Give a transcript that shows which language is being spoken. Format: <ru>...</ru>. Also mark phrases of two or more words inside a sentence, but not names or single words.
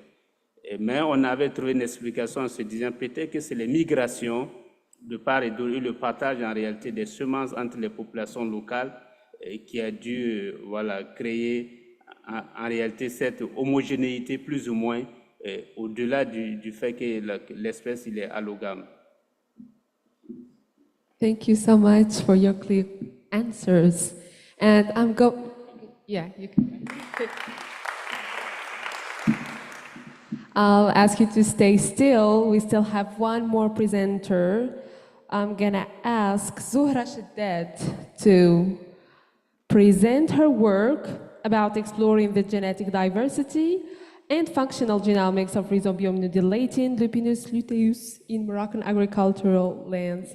<fr>Mais on avait trouvé une explication en se disant peut-être que c'est les migrations de part et d'autre et le partage en réalité des semences entre les populations locales qui a dû créer en réalité cette homogénéité plus ou moins au-delà du fait que l'espèce il est allogame.</fr> <en>Thank you so much for your clear answers. And yeah, you can. I'll ask you to stay still. We still have one more presenter. I'm gonna ask Zuhra Shaddad to present her work about exploring the genetic diversity and functional genomics of Rhizobia nudulating lupinus luteus in Moroccan agricultural lands.</en>